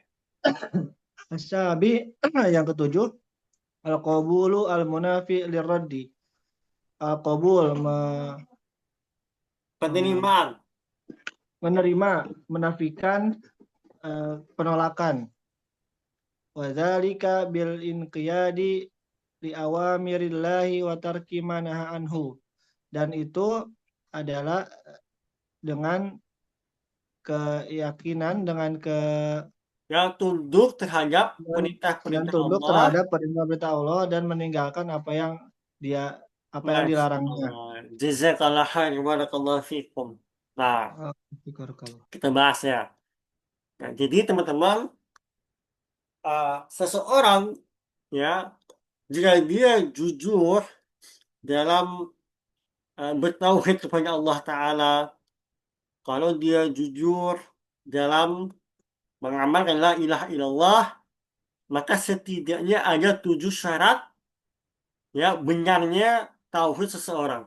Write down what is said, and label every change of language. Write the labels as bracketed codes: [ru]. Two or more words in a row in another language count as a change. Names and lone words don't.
[id] Asabi yang ketujuh, [ar] القبول المنافي للرد. [id] Qabul Penerimaan. menerima, menafikan penolakan. [ar] وذلك بالانقياد لأوامر الله وترك ما نهى عنه. [id] Dan itu adalah dengan keyakinan, dengan Yang tunduk terhadap dan perintah-perintah tunduk Allah. terhadap perintah-perintah Allah, dan meninggalkan apa yang dilarangnya. [ar] جزاك الله خير، بارك الله فيكم. [id] Nah, kita bahas ya. Nah, jadi teman-teman, seseorang ya, jika dia jujur dalam bertauhid kepada Allah Ta'ala, kalau dia jujur dalam mengamalkan [ar] لا إله إلا الله, [id] maka setidaknya ada 7 syarat ya benarnya tauhid seseorang.